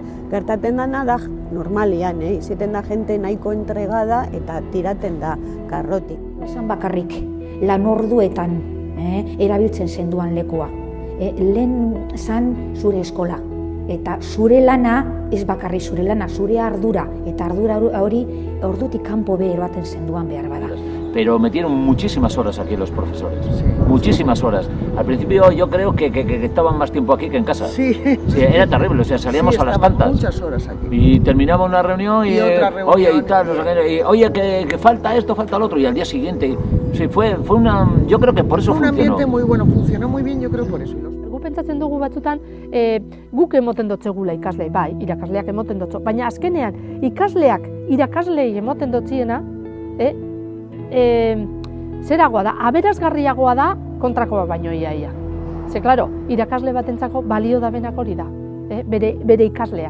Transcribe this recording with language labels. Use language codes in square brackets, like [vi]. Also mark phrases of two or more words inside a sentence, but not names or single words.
[eu] Gertaten dana da normalian, izaten da jente nahiko entregada eta tiraten da karrotik. Esan bakarrik, lan orduetan erabiltzen zenduan lekua. Lehen zan zure eskola. Eta zure lana, ez bakarri zure lana, zure ardura, eta ardura hori ordutik kanpo eroaten zenduan behar bada. [es] Pero metieron muchísimas horas aquí los profesores, muchísimas horas. Al principio yo creo que estaban más tiempo aquí que en casa. Sí, era terrible, salíamos a las tantas. Muchas horas aquí. Y terminaba una reunión y otra reunión, oye, y tal, no sé qué, oye, que falta esto, falta lo otro, y al día siguiente. Sí, fue una, yo creo que por eso funcionó. Fue un ambiente muy bueno, funcionó muy bien, yo creo por eso. [eu] Gu pentsatzen dugu batzutan guk emoten dotzegula ikasle, bai, irakasleak emoten dotzo, baina azkenean ikasleak irakaslei emoten dotziena, zeragoa da, aberazgarriagoa da kontrakoa baino iaia. Ze, klaro, irakasle batentzako balio da benak hori da, bere ikasleak.